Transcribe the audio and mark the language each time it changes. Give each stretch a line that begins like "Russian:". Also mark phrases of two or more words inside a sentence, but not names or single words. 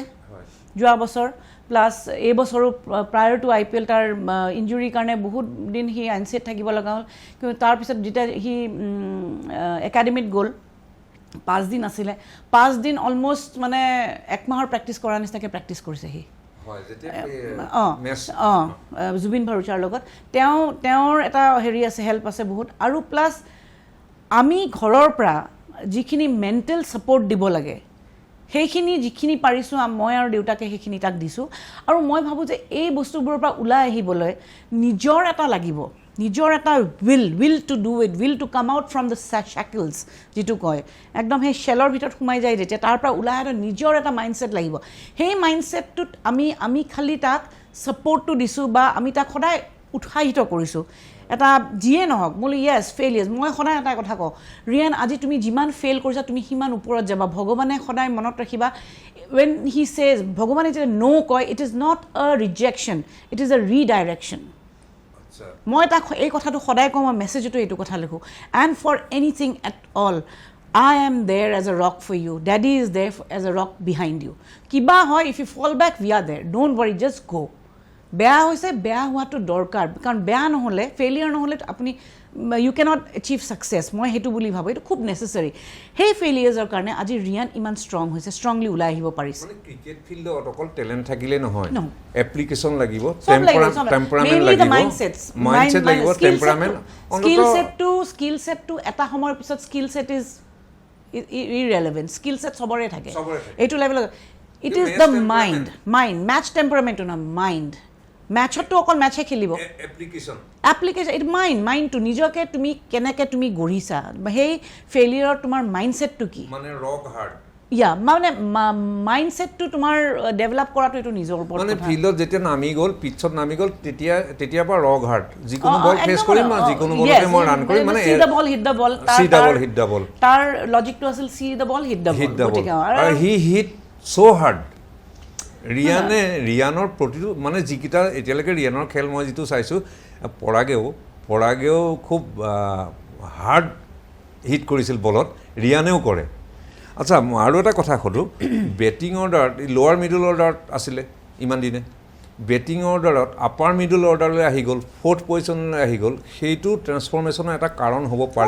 Assamese: যোৱা বছৰ প্লাছ এই বছৰো
English: prior to IPL
Assamese: তাৰ ইঞ্জুৰিৰ কাৰণে বহুত দিন সি আনছেট থাকিব লগা হ'ল কিন্তু তাৰপিছত যেতিয়া সি একাডেমীত গ'ল 5 দিন আছিলে 5 দিন অলমষ্ট মানে 1 মাহৰ প্ৰেক্টিছ কৰাৰ নিচিনাকৈ প্ৰেক্টিছ কৰিছে সি জুবিন ভাৰুচাৰ লগত তেওঁৰ এটা হেৰি আছে হেল্প আছে বহুত আৰু প্লাছ আমি ঘৰৰ পৰা যিখিনি
English: mental support
Assamese: দিব লাগে সেইখিনি যিখিনি পাৰিছোঁ মই আৰু দেউতাকে সেইখিনি তাক দিছোঁ আৰু মই ভাবোঁ যে এই বস্তুবোৰৰ পৰা ওলাই আহিবলৈ নিজৰ এটা লাগিব নিজৰ এটা
English: will to do it will to come out from the shackles
Assamese: যিটো কয় একদম সেই শ্বেলৰ ভিতৰত সোমাই যায় যেতিয়া তাৰ পৰা ওলাই অহা নিজৰ এটা মাইণ্ডছেট লাগিব সেই মাইণ্ডছেটটোত আমি খালি তাক ছাপৰ্টটো দিছোঁ বা আমি তাক সদায় উৎসাহিত কৰিছোঁ এটা যিয়ে নহওক বোলো
English: yes failures
Assamese: মই সদায় এটা কথা কওঁ ৰিয়ান আজি তুমি যিমান ফেইল কৰিছা তুমি সিমান ওপৰত যাবা ভগৱানে সদায় মনত ৰাখিবা
English: when he says
Assamese: ভগৱানে যেতিয়া no কয়
English: it is not a rejection it is a redirection
Assamese: মই তাক এই কথাটো সদায় কওঁ মই মেছেজটো এইটো কথা লিখোঁ
English: and for anything at all I am there as a rock for you daddy is there as a rock behind you
Assamese: কিবা হয়
English: if you fall back we are there don't worry just go
Assamese: বেয়া হৈছে বেয়া হোৱাটো দৰকাৰ কাৰণ বেয়া নহ'লে ফেইলিয়াৰ নহ'লে আপুনি
English: you cannot achieve success
Assamese: মই সেইটো বুলি ভাবোঁ এইটো খুব নেচেচাৰী সেই ফেইলিয়াৰ্ছৰ কাৰণে আজি ৰিয়ান ইমান ষ্ট্ৰং হৈছে ষ্ট্ৰংলি ওলাই আহিব পাৰিছে ক্ৰিকেট ফিল্ডত অকল টেলেণ্ট থাকিলে নহয় No. এপ্লিকেশ্যন লাগিব টেম্পাৰামেণ্ট লাগিব টেম্পাৰামেণ্ট
English: skill set
Assamese: এটা সময়ৰ পিছত
English: skill set is irrelevant skill set
Assamese: চবৰে থাকে এইটো লেভেলত
English: it is the mind match
Assamese: টেম্পাৰামেণ্টটো নহয় মাইণ্ড মেচততো অকল মেচহে খেলিব এপ্লিকেশ্যন এইটো মাইণ্ডটো নিজকে তুমি কেনেকৈ তুমি গঢ়িছা সেই ফেইলিয়াৰৰ তোমাৰ মাইণ্ডছেটটো কি মানে মাইণ্ডছেটটো তোমাৰ ডেভেলপ কৰাটো এইটো নিজৰ ওপৰত মানে ফিল্ডত যেতিয়া নামি গ'ল পিটছত নামি গ'ল তেতিয়াৰ পৰা
English: rock hard
Assamese: যিকোনো বল ফেচ কৰিম আৰু যিকোনো বলতে মই ৰান কৰিম মানে
English: see the ball hit the ball
Assamese: তাৰ লজিকটো আছিল
English: see the ball hit the ball
Assamese: আৰু
English: he hit so hard
Assamese: ৰিয়ানৰ প্ৰতিটো মানে যিকেইটা এতিয়ালৈকে ৰিয়ানৰ খেল মই যিটো চাইছোঁ পৰাগেও খুব
English: hard hit
Assamese: কৰিছিল বলত ৰিয়ানেও কৰে আচ্ছা আৰু এটা কথা সোধোঁ
English: batting order lower middle order
Assamese: আছিলে ইমান দিনে
English: batting order upper middle order
Assamese: আহি গ'ল 4th পজিশ্যনলৈ আহি গ'ল সেইটো ট্ৰেন্সফৰ্মেশ্যনৰ এটা কাৰণ হ'ব পাৰে